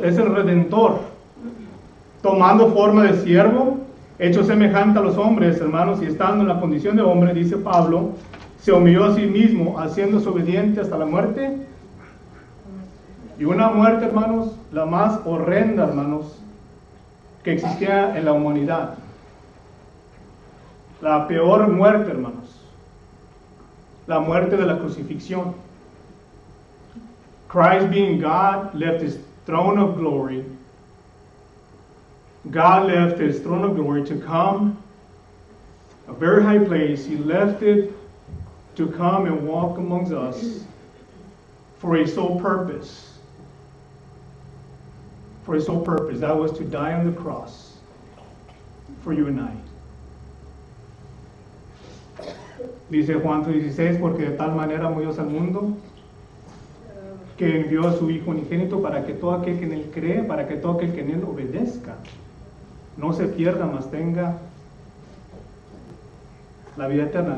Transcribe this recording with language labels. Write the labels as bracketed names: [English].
[Spanish] Es el Redentor, tomando forma de siervo, hecho semejante a los hombres, hermanos, y estando en la condición de hombre, dice Pablo, se humilló a sí mismo, haciéndose obediente hasta la muerte. Y una muerte, hermanos, la más horrenda, hermanos, que existía en la humanidad. La peor muerte, hermanos. La muerte de la crucifixión. [English] Christ being God left his throne of glory. God left his throne of glory to come, a very high place. He left it to come and walk amongst us for a sole purpose. For a sole purpose. That was to die on the cross for you and I. [Spanish] Dice Juan 3:16, porque de tal manera amó Dios al mundo que envió a su Hijo unigénito para que todo aquel que en él cree, para que todo aquel que en él obedezca, no se pierda, mas tenga la vida eterna.